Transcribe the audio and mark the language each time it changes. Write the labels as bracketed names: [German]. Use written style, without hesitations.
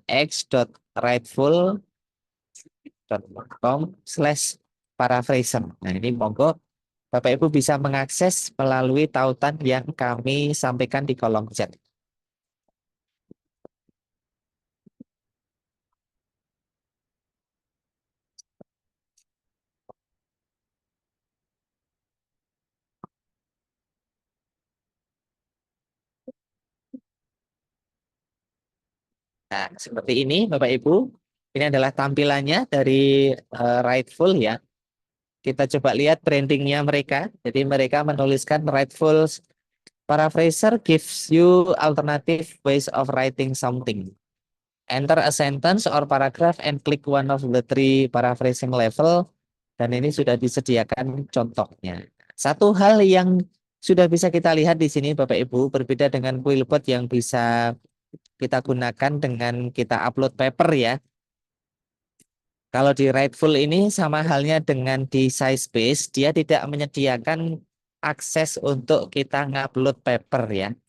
[English] x.writeful.com/paraphraser. [Indonesian] Nah, ini monggo Bapak Ibu bisa mengakses melalui tautan yang kami sampaikan di kolom chat. Nah, seperti ini Bapak Ibu. Ini adalah tampilannya dari Writeful ya. Kita coba lihat brandingnya mereka. Jadi mereka menuliskan [English] Writeful paraphraser gives you alternative ways of writing something. Enter a sentence or paragraph and click one of the three paraphrasing level. [Indonesian] Dan ini sudah disediakan contohnya. Satu hal yang sudah bisa kita lihat di sini Bapak Ibu, berbeda dengan Quillbot yang bisa kita gunakan dengan kita upload paper ya. Kalau di Writeful ini sama halnya dengan di SciSpace, dia tidak menyediakan akses untuk kita ngupload paper ya.